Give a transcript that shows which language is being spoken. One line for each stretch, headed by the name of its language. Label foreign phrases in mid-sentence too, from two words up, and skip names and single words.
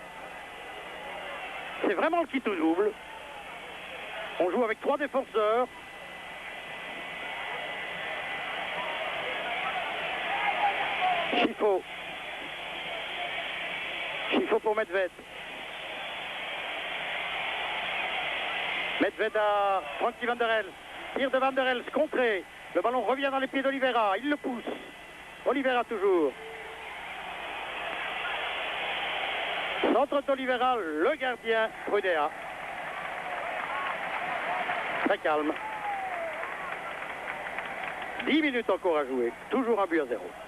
French: C'est vraiment le kit au double. On joue avec 3 défenseurs. Schifo. Schifo pour Medved. Medved à Frankie Van der Elst. Tir de Van der Elst, contré. Le ballon revient dans les pieds d'Oliveira. Il le pousse. Oliveira toujours. Centre d'Oliveira, le gardien Prudea. Très calme. 10 minutes encore à jouer. Toujours un but à 0.